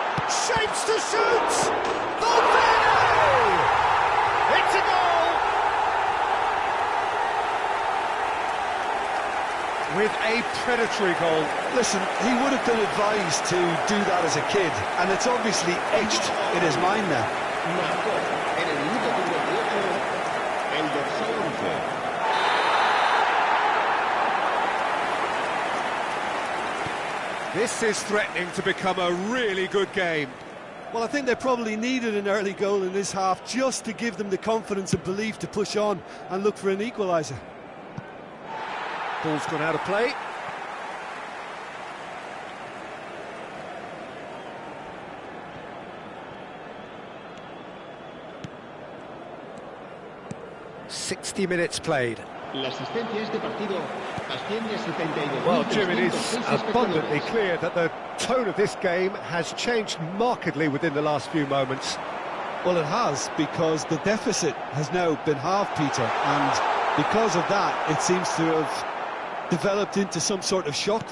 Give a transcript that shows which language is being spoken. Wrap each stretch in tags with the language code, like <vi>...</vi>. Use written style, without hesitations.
<en>Shapes to shoot! Valverde! It's a goal! With a predatory goal. Listen, he would have been advised to do that as a kid, and it's obviously etched in his mind now.</en> <es>Marcó en el minuto 58 el dorsal 11.</es> <en>This is threatening to become a really good game. Well, I think they probably needed an early goal in this half just to give them the confidence and belief to push on and look for an equaliser. Ball's gone out of play. "60 minutes played."</en> <es>La asistencia a este partido asciende a 72.</es> <en>Well, Jim, it is abundantly clear that the tone of this game has changed markedly within the last few moments. Well, it has, because the deficit has now been halved, Peter, and because of that, it seems to have developed into some sort of shock.</en>